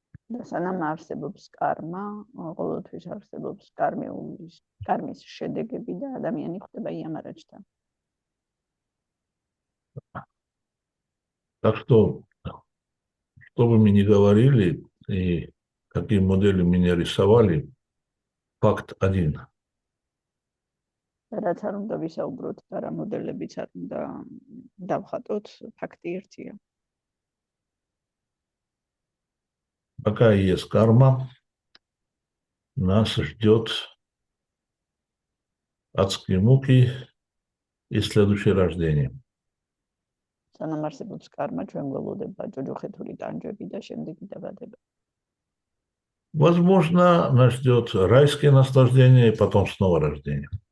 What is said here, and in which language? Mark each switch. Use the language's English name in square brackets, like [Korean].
[Georgian] და სანამ არსებობს კარმა, ყოველთვის არსებობს კარმის შედეგები და ადამიანი ხდება იამარაჯთან. [Russian] Так что бы мы ни говорили, и какие модели мы не рисовали, факт один. [Georgian] რაც არ უნდა ვისაუბროთ და რა მოდელებიც არ უნდა დავხატოთ, ფაქტი ერთია. [Russian] Пока есть карма, нас ждет адские муки и следующее рождение. [Georgian] სანამ არსებობს კარმა, ჩვენ გველოდება ჯოჯოხეთური ტანჯვები და შემდეგი დაბადება. [Russian] Возможно, нас ждет райское наслаждение и потом снова рождение.